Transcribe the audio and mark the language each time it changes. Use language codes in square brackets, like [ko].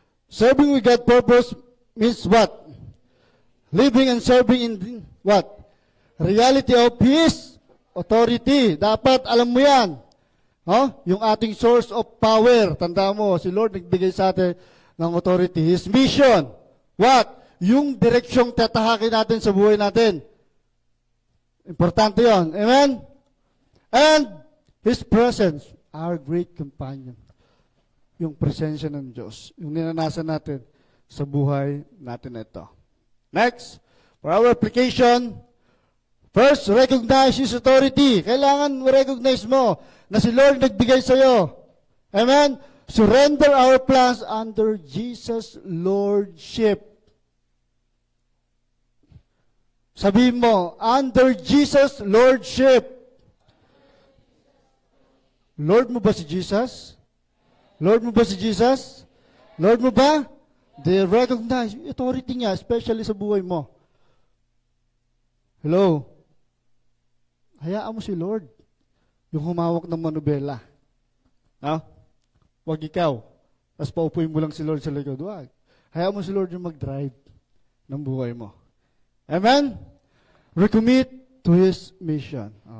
[en] Serving with God purpose means what? Living and serving in what? Reality of His authority. [tl] Dapat alam mo yan. Yung ating [en] source of power. [tl] Tanda mo, si Lord nagbigay sa atin ng authority. [en] His mission. What? [tl] Yung direksyong tatahakin natin sa buhay natin. Importante yon. Amen? [en] And His presence, our great companion. [tl] Yung presensya ng Diyos. Yung ninanasan natin sa buhay natin ito. [en] Next, for our application, first, recognize His authority. [tl] Kailangan recognize mo na si Lord nagbigay sa iyo. Amen? [en] Surrender our plans under Jesus' Lordship. [tl] Sabihin mo, [en] under Jesus' Lordship. [tl] Lord mo ba si Jesus? Lord mo ba si Jesus? Lord mo ba? [en] They recognize authority [tl] niya, especially sa buhay mo. Hello? Hayaan mo si Lord. Yung humawak ng manubela. Wag ikaw. Tapos paupuin mo lang si Lord sa likod. Wag. Hayaan mo si Lord yung mag-drive ng buhay mo. Amen? [en] Recommit to His mission.